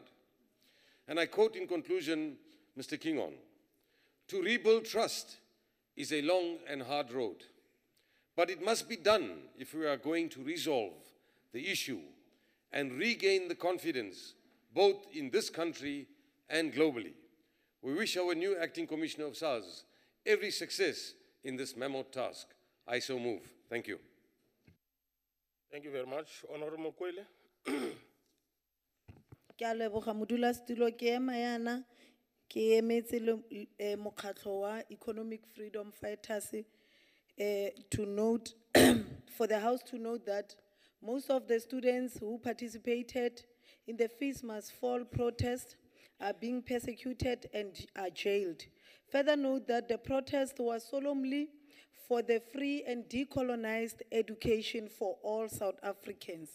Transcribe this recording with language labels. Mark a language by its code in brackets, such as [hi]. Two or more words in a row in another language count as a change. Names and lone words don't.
[en] And I quote in conclusion, Mr. Kingon, "To rebuild trust is a long and hard road, but it must be done if we are going to resolve the issue and regain the confidence both in this country and globally. We wish our new Acting Commissioner of SARS every success in this mammoth task. I so move. Thank you." Thank you very much. Honorable Mokwele. [nso] Ke a leboga modulasetulo ke ema yana ke emetse mokgatlo wa [en] Economic Freedom Fighters to note for the House to note that most of the students who participated in the Fees Must Fall protest are being persecuted and are jailed. Further note that the protest was solemnly for the free and decolonized education for all South Africans.